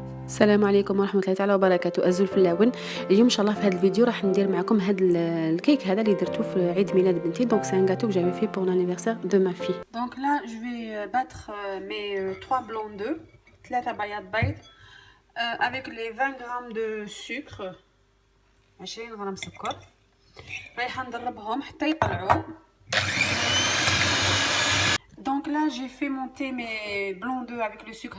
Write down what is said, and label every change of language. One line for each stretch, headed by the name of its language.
Arabic: السلام عليكم ورحمه الله تعالى وبركاته. الزول في اللون. اليوم ان شاء الله في هذا الفيديو راح ندير معكم هذا الكيك هذا اللي درته في عيد ميلاد بنتي.
French: دونك سي ان gâteau que j'avais fait pour l'anniversaire de ma fille. Donc là je vais battre mes 3 blancs d'œufs,
Arabic: 3 بياض بيض
French: avec les 20 grammes de sucre,
Arabic: 20 غرام سكر. رايحه نضربهم حتى يطلعوا.
French: Donc là j'ai fait monter mes blancs d'œufs avec le sucre.